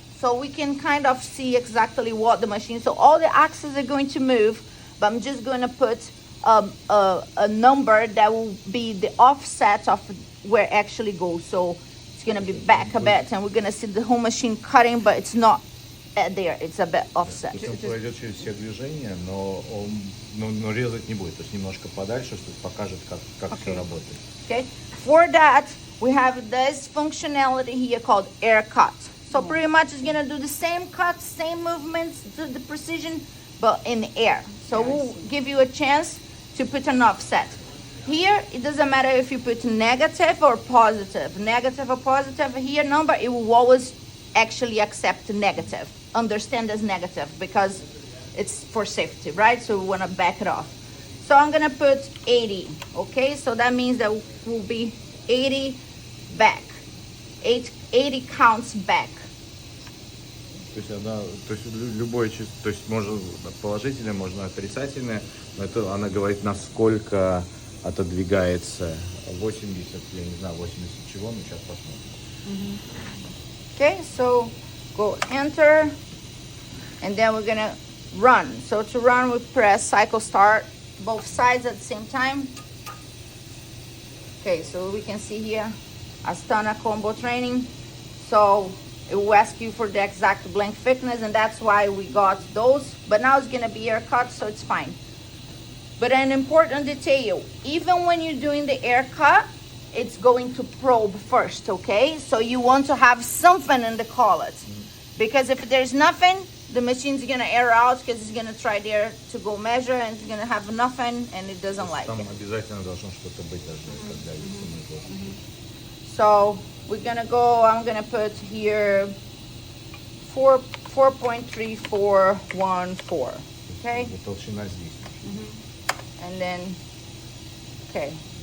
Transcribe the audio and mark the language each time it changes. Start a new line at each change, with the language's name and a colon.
English: So we can kind of see exactly what the machine, so all the axes are going to move, but I'm just gonna put a number that will be the offset of where it actually goes. So it's gonna be back a bit, and we're gonna see the whole machine cutting, but it's not there, it's a bit offset.
Russian: То есть он пройдет через все движения, но резать не будет. То есть немножко подальше, что покажет, как все работает.
English: Okay, for that we have this functionality here called air cut. So pretty much it's gonna do the same cuts, same movements, the precision, but in the air. So we'll give you a chance to put an offset. Here, it doesn't matter if you put negative or positive. Negative or positive, here number, it will always actually accept negative. Understand as negative because it's for safety, right? So we wanna back it off. So I'm gonna put 80, okay? So that means that will be 80 back. 80 counts back.
Russian: То есть любое число, то есть можно положительное, можно отрицательное, но это она говорит, насколько отодвигается 80, я не знаю, 80 чего, но сейчас посмотрим.
English: Okay, so go enter, and then we're gonna run. So to run, we press cycle start, both sides at the same time. Okay, so we can see here, Astana combo training. So it will ask you for the exact blank thickness, and that's why we got those. But now it's gonna be air cut, so it's fine. But an important detail, even when you're doing the air cut, it's going to probe first, okay? So you want to have something in the collet. Because if there's nothing, the machine's gonna air out, because it's gonna try there to go measure, and it's gonna have nothing, and it doesn't like
Russian: Там
English: it.
Russian: обязательно должно что-то быть даже, когда есть.
English: So we're gonna go, I'm gonna put here 4.3414, okay?
Russian: Толщина здесь.
English: And then, okay.